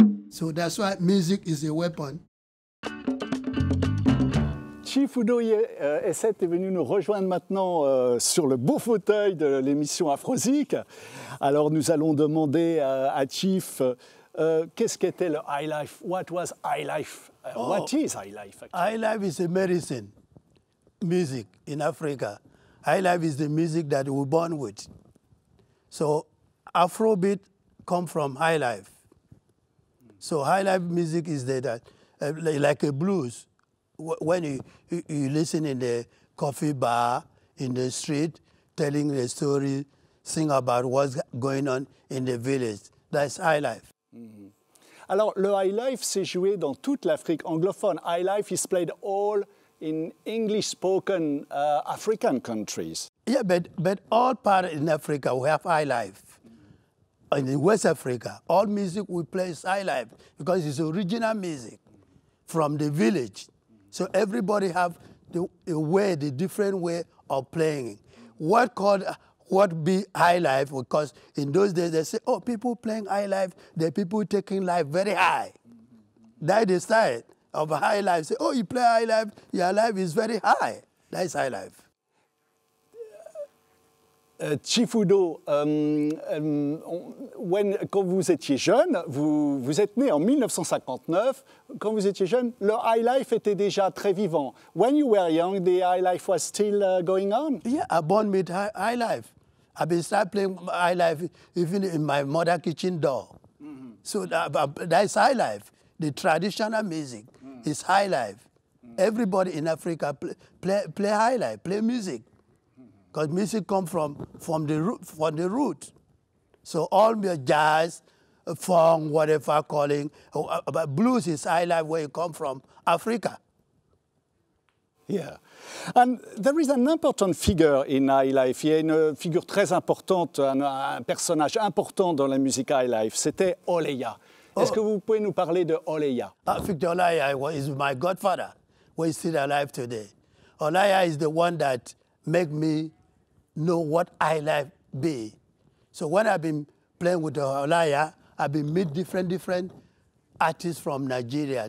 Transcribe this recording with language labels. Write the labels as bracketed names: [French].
[English] So that's why music is a weapon. [French] Chief Udo Essett est venu nous rejoindre maintenant sur le beau fauteuil de l'émission Afrozik. Alors nous allons demander à Chief qu'est-ce qu'était le high life? [English] What was high life? What is high life? Actually? High life is a medicine music in Africa. High life is the music that we're born with. So Afrobeat come from high life. So high life music is that like a blues. When you listen in the coffee bar, in the street, telling the story, sing about what's going on in the village, that's high life. Mm-hmm. [French] Alors, le high life s'est joué dans toute l'Afrique anglophone. [English] High life is played all in English-spoken African countries. Yeah, but all part in Africa, we have high life. In West Africa, all music we play is high life because it's original music from the village. So everybody have the different way of playing. What be high life? Because in those days they say, oh, people playing high life, the people taking life very high. That's the style of high life. Say, oh, you play high life, your life is very high. That's high life. [French] Chief Udo, quand vous étiez jeune, vous êtes né en 1959. Quand vous étiez jeune, le high life était déjà très vivant. [English] When you were young, the high life was still going on? Yeah, I born with high life. I've been start playing high life even in my mother's kitchen door. Mm-hmm. So that's high life. The traditional music is high life. Everybody in Africa play high life, play music. Because music comes from the root. So all the jazz, funk, whatever calling, but blues is high life where you come from, Africa. Yeah. And there is an important figure in high life. [French] Il y a une figure très importante, un personnage important dans la musique high life. C'était Olaiya. Est-ce que vous pouvez nous parler de Olaiya? [English] Victor Olaiya is my godfather, who is still alive today. Olaiya is the one that make me know what high life be. So when I've been playing with Olaiya, I've been meet different artists from Nigeria.